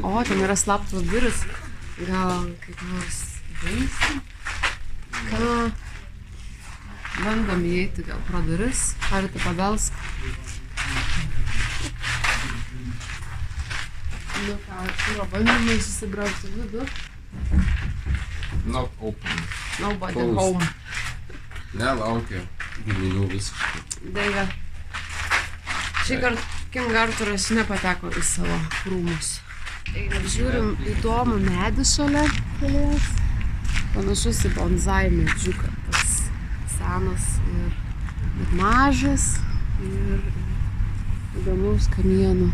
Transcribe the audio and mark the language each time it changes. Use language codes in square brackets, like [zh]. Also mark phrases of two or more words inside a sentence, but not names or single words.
[lt] O, ten yra slaptos durys. Gal kaip nors veisi? Ką? Bandom įeiti gal pro duris. Arti pabelsk. Nu ką, Artūro bandymai susibraukti vidų. [en] Not open. Nobody Closed. home. [lt] Nelaukia giminių visiškai. Deja. Šįkart King Artūras nepateko į savo rūmus. Žiūrim įdomų medį šalia pilies. Panašus į bonsai medžiuką. Tas senas ir mažas ir įdomus kamienų.